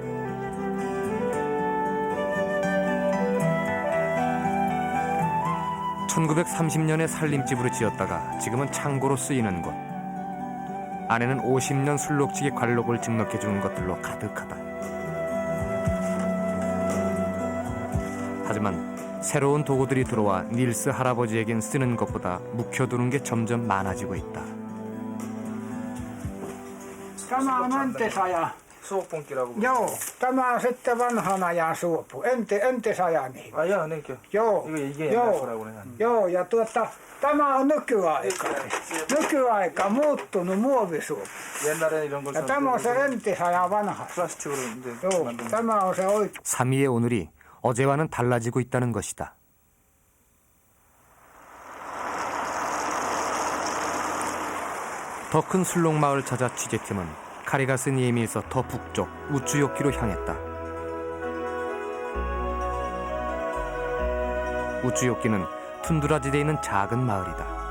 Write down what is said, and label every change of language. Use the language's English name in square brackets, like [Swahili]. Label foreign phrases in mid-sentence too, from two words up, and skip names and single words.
[Korean] (1930년에) 살림집으로 지었다가 지금은 창고로 쓰이는 곳. 안에는 50년 술록치기 관록을 증록해주는 것들로 가득하다. 하지만 새로운 도구들이 들어와 닐스 할아버지에겐 쓰는 것보다 묵혀두는 게 점점 많아지고 있다. [Finnish] Tämä on entisaja. Suopunkilavu. Joo, tämä on sitten vanhan ajan suopu. Entisajani. Ai jaa, niinkö? Joo, joo, ja tämä on nykyaika muuttunut muovisuopu. Ja tämä on se entisaja vanha. Joo, tämä on se oikea. [Korean] 사미의 오늘이 어제와는 달라지고 있다는 것이다. 더 큰 술록 마을 찾아 취재팀은 카리가스니에미에서 더 북쪽 우추요키로 향했다. 우추요키는 툰드라지대에 있는 작은 마을이다.